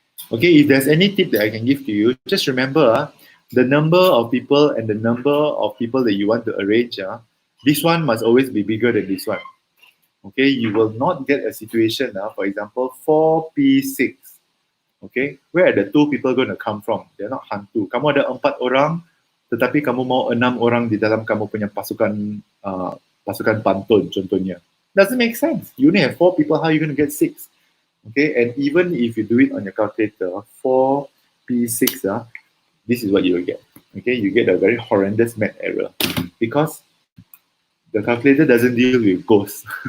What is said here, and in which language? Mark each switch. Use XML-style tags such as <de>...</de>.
<en>Okay, if there's any tip that I can give to you, just remember the number of people and the number of people that you want to arrange. This one must always be bigger than this one. Okay, you will not get a situation, for example, 4p6. Okay, where are the 2 people going to come from? They're not hantu.</en> <ms>Kamu ada 4 orang, tetapi kamu mau 6 orang di dalam kamu punya pasukan pantun contohnya.</ms> <en>Doesn't make sense. You only have 4 people, how are you going to get 6? Okay, and even if you do it on your calculator, 4p6, this is what you will get. Okay, you get a very horrendous math error because the calculator doesn't deal with ghosts.</en>